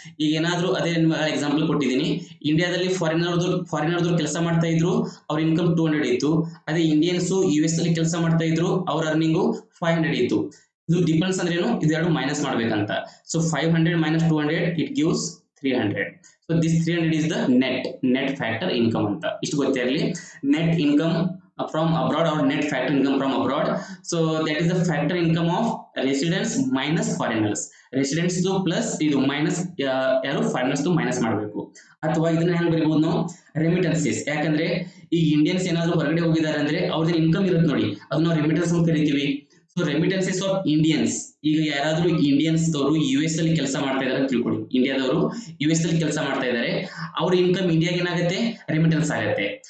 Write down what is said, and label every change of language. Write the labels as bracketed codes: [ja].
[kn] ಈಗ ಏನಾದರೂ ಅದೇ ಎಕ್ಸಾಂಪಲ್ ಕೊಟ್ಟಿದ್ದೀನಿ, ಇಂಡಿಯಾದಲ್ಲಿ ಫಾರಿನರ್ದು ಕೆಲಸ ಮಾಡ್ತಾ ಇದ್ರು, ಅವ್ರ ಇನ್ಕಮ್ 200 ಇತ್ತು. ಅದೇ ಇಂಡಿಯನ್ಸ್ ಯು ಎಸ್ ಅಲ್ಲಿ ಕೆಲಸ ಮಾಡ್ತಾ ಇದ್ರು, ಅವ್ರ ಅರ್ನಿಂಗು 500 ಇತ್ತು. ಇದು ಡಿಫರೆನ್ಸ್ ಅಂದ್ರೆ ಏನು? ಇದೆರಡು ಮೈನಸ್ ಮಾಡ್ಬೇಕಂತ. So 500 minus 200 it gives 300. [en] So this 300 is the net factor income ಅಂತ. [kn] ಇಷ್ಟು ಗೊತ್ತಿರಲಿ. [en] Net income from abroad or net factor income from abroad. So that is the factor income of residents minus foreigners. [kn] residents plus ಇದು minus ಯಾರು foreigners minus ಮಾಡಬೇಕು. ಅಥವಾ ಇದನ್ನ ಹೆಂಗ್ ಬರೀಬಹುದು ನಾವು? ರೆಮಿಟೆನ್ಸಸ್. ಯಾಕಂದ್ರೆ ಈ ಇಂಡಿಯನ್ಸ್ ಏನಾದ್ರು ಹೊರಗಡೆ ಹೋಗಿದ್ದಾರೆ ಅಂದ್ರೆ ಅವ್ರದ್ದು ಇನ್ಕಮ್ ಇರುತ್ತೆ ನೋಡಿ, ಅದನ್ನ ನಾವು ರೆಮಿಟೆನ್ಸ್ ಅಂತ ಕರಿತೀವಿ. ಸೊ ರೆಮಿಟೆನ್ಸಸ್ ಆಫ್ ಇಂಡಿಯನ್ಸ್, ಈಗ ಯಾರಾದ್ರೂ ಇಂಡಿಯನ್ಸ್ ದವರು ಯು ಎಸ್ ಅಲ್ಲಿ ಕೆಲಸ ಮಾಡ್ತಾ ಇದಾರೆ ಅಂತ ತಿಳ್ಕೊಳ್ಳಿ, ಇಂಡಿಯಾದವರು ಯು ಎಸ್ ಅಲ್ಲಿ ಕೆಲಸ ಮಾಡ್ತಾ ಇದ್ದಾರೆ, ಅವ್ರ ಇನ್ಕಮ್ ಇಂಡಿಯಾಗೆ ಏನಾಗುತ್ತೆ? ರೆಮಿಟೆನ್ಸ್ ಆಗುತ್ತೆ.